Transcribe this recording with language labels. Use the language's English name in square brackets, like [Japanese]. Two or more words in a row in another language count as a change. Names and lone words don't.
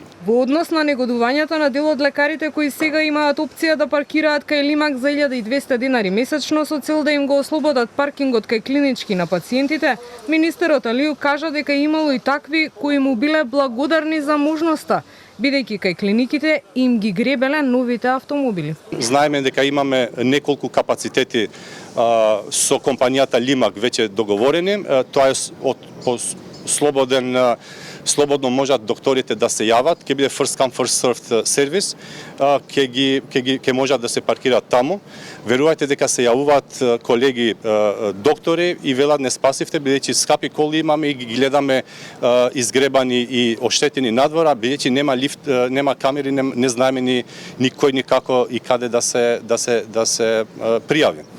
[Macedonian] Во однос на негодувањата на дел од лекарите кои сега имаат опција да паркираат кај Лимак за 1200 денари месечно со цел да им го ослободат паркингот кај клинички на пациентите, министерот Алиу кажа дека имало и такви кои му биле благодарни за можноста, бидејќи кај клиниките им ги гребеле новите автомобили. Знаеме дека имаме неколку капацитети со компанијата Лимак веќе договорени. Тоа е слободно можат докторите да се јават, ќе биде [English] first come first served [Macedonian] сервис, ќе можат да се паркираат таму. Верувајте дека се јавуваат колеги доктори и велат не спасивте бидејќи скапи коли имаме и ги гледаме изгребани и оштетени надвора, бидејќи нема лифт, нема камери, не знаеме ни кој ни како и каде да се пријави.